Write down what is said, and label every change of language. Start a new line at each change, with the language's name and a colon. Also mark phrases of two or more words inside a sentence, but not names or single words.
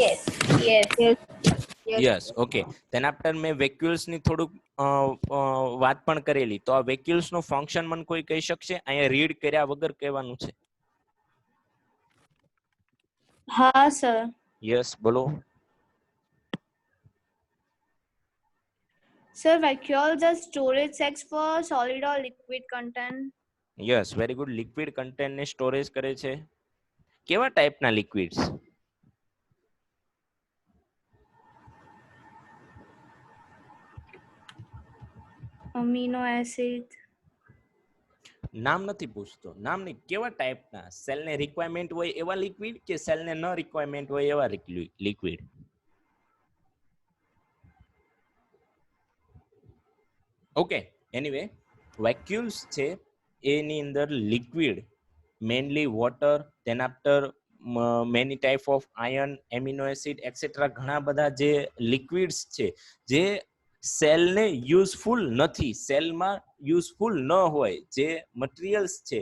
English: Yes. Yes. Yes, yes, યસ. Okay, then after
Gujarati: મેં વેક્યુલ્સ ની થોડુંક વાત પણ કરેલી. તો આ વેક્યુલ્સ નું ફંક્શન મને કોઈ કહી શકશે? અહીંયા રીડ કર્યા વગર કહેવાનું છે. Ha, sir. યસ, બોલો.
English: Sir, vacuoles are storage sacks for solid or liquid content. Yes, very good.
Gujarati: લિક્વિડ કન્ટેન્ટ ને સ્ટોરેજ કરે છે. કેવા ટાઈપના લિક્વિડ્સ?
English: Amino acid.
Gujarati: નામ નથી પૂછતો, નામ નહીં, કેવા ટાઈપના? સેલને રિક્વાયરમેન્ટ હોય એવા લિક્વિડ કે સેલને ન રિક્વાયરમેન્ટ હોય એવા લિક્વિડ?
English: Okay, anyway
Gujarati: વેક્યુલ્સ છે એની અંદર લિક્વિડ મેનલી વોટર,
English: then after many type of iron, amino acid etcetera,
Gujarati: ઘણા બધા જે લિક્વિડ્સ છે જે સેલને યુઝફુલ નથી, સેલમાં યુઝફુલ ન હોય જે મટીરિયલ્સ છે.